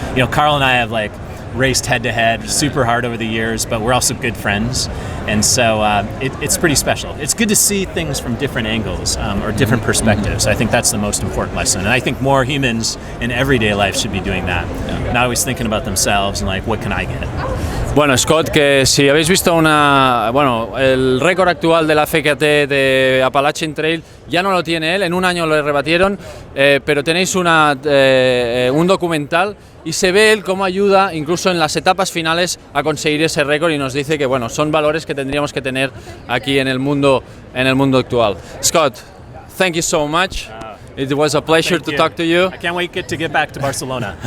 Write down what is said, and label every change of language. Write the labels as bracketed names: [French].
[English] Carl and I have raced head to head super hard over the years, but we're also good friends, and so it's pretty special. It's good to see things from different angles or different perspectives. I think that's the most important lesson, and I think more humans in everyday life should be doing that, not always thinking about themselves and what can I get. [Spanish] Bueno, Scott, que si habéis visto el récord actual de la FKT de Appalachian Trail ya no lo tiene él, en un año lo rebatieron, pero tenéis un documental y se ve él cómo ayuda incluso en las etapas finales a conseguir ese récord y nos dice que son valores que tendríamos que tener aquí en el mundo actual. [English] Scott, thank you so much. It was a pleasure to talk to you. I can't wait to get back to Barcelona.